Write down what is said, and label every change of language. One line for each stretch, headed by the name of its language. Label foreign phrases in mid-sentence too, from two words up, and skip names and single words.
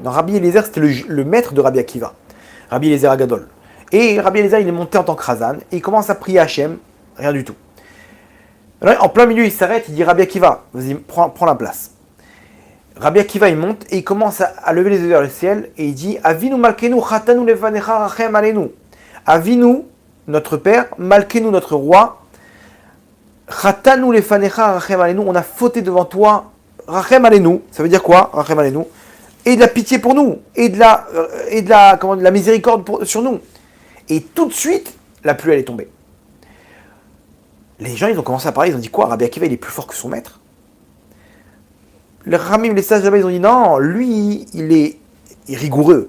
French: Dans Rabbi Eliezer, c'était le maître de Rabbi Akiva, Rabbi Eliezer Agadol. Et Rabbi Eliezer, il est monté en tant que Razan, et il commence à prier Hachem, rien du tout. Alors, en plein milieu, il s'arrête, il dit Rabbi Akiva, vas-y, prends la place. Rabbi Akiva, il monte et il commence à lever les yeux vers le ciel et il dit
Hebrew: אבינו מלכנו חטאנו לפניך רחם עלינו.
French: Avinu, notre père, malkenu, notre roi,
Hebrew: חטאנו לפניך רחם עלינו,
French: on a fauté devant toi,
Hebrew: רחם עלינו,
French: ça veut dire quoi,
Hebrew: רחם עלינו?
French: Et de la pitié pour nous, et de la miséricorde sur nous. Et tout de suite, la pluie elle est tombée. Les gens, ils ont commencé à parler, ils ont dit quoi? Rabbi Akiva, il est plus fort que son maître. Les Ramim, les sages là-bas, ils ont dit non, lui, il est rigoureux.